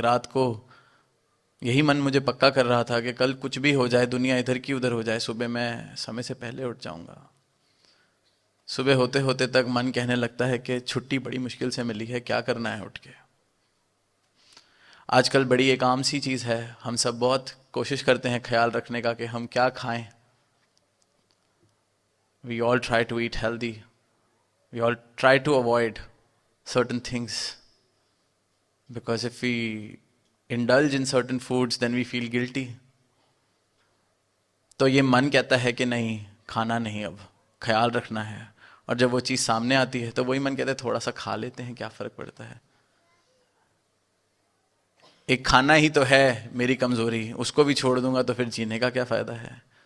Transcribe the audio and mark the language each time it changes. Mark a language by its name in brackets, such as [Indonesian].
[Hindi] रात को यही मन मुझे पक्का कर रहा था कि कल कुछ भी हो जाए, दुनिया इधर की उधर हो जाए, सुबह मैं समय से पहले उठ जाऊंगा। सुबह होते होते तक मन कहने लगता है कि छुट्टी बड़ी मुश्किल से मिली है, क्या करना है उठ के। आजकल बड़ी एक आम सी चीज़ है, हम सब बहुत कोशिश करते हैं ख्याल रखने का कि हम क्या खाएं। [English] We all try to eat healthy, we all try to avoid certain things, because if we indulge in certain foods then we feel guilty. [Hindi] तो ये मन कहता है कि नहीं, खाना नहीं, अब ख्याल रखना है। और जब वो चीज़ सामने आती है तो वही मन कहता है थोड़ा सा खा लेते हैं, क्या फ़र्क पड़ता है। एक खाना ही तो है मेरी कमज़ोरी, उसको भी छोड़ दूंगा तो फिर जीने का क्या फ़ायदा है।